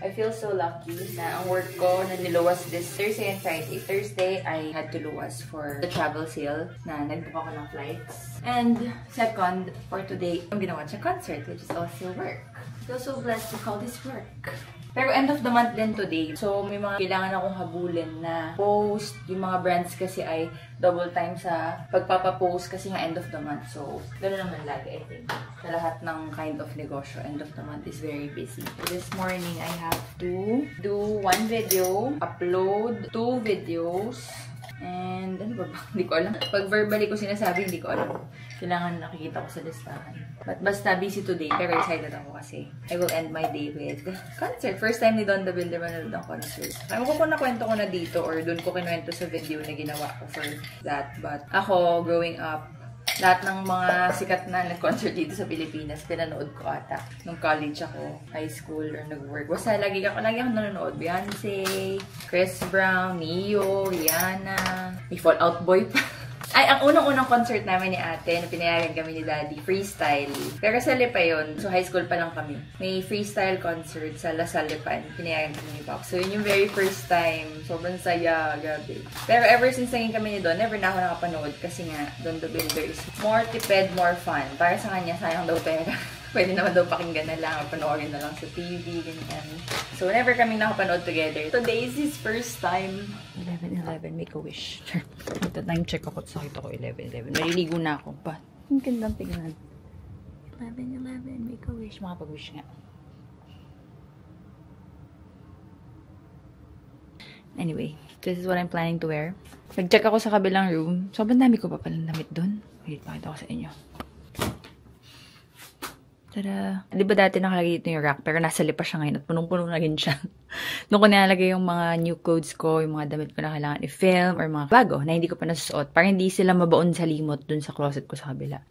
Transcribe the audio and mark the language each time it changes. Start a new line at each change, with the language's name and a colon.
English: I feel so lucky
Filipino: na ang work ko na niluwas
English: this Thursday and Friday. Thursday, I had to luwas for the travel sale
Filipino: na nag-book ako ng flights.
English: And second, for today, I'm gonna watch a concert, which is also work. I feel so blessed to call this work.
Filipino: Pero end of the month din today. So, may mga kailangan akong habulin na post. Yung mga brands kasi ay double time sa pagpapapost kasi nga end of the month. So, gano'n naman lagi, I think. Sa lahat ng kind of negosyo,
English: end of the month is very busy. So, this morning, I have to do 1 video, upload 2 videos, and ano ba?
Filipino: Hindi ko alam. Pag verbally ko sinasabi, hindi ko alam. Kailangan nakikita ko sa listahan.
English: But basta busy today,
Filipino: pero excited ako kasi
English: I will end my day with concert.
Filipino: First time ni Don Davilde manood ng concert. Ewan ko kung nakwento ko na dito or doon ko kinuwento sa video na ginawa ko for that. But ako, growing up, lahat ng mga sikat na nag-concert dito sa Pilipinas, pinanood ko ata. Nung college ako, high school, or nag-work. Basta lagi ako nanonood. Beyonce, Chris Brown, Neo, Rihanna, may Fall Out Boy pa. Ay, ang unang-unang concert namin ni ate, na pinayagan kami ni daddy, freestyle. Pero sa Lipa yun, so high school pa lang kami. May freestyle concert sa La Salle Lipan, pinayagan kami ni Pop. So yun yung very first time, sobrang saya, grabe. Pero ever since naging kami ni Don, never na ako nakapanood kasi nga, Don the Builder is more tipid, more fun. Para sa kanya, sayang daw pera. Pwede naman daw pakinggan na lang, panoorin na lang sa TV, ganyan. So, whenever kami nakapanood together,
English: today is his first time.
Filipino: 11:11,
English: make a wish.
Filipino: Ito, time check ako. Sakit ako, 11:11. Maliligo na ako. But, ang gandang tingnan. 11:11, make a wish. Makapag-wish nga.
English: Anyway, this is what I'm planning to wear.
Filipino: Nag-check ako sa kabilang room. Sobrang dami ko pa palang damit dun. Wait, pakita ko sa inyo. Tada! Di ba dati nakalagay dito yung rack, pero nasa lipa siya ngayon at punong-puno na rin siya. Doon ko nilalagay yung mga new clothes ko, yung mga damit ko na kailangan i-film, or mga bago na hindi ko pa nasusuot, para hindi sila mabaon sa limot dun sa closet ko sa kabila.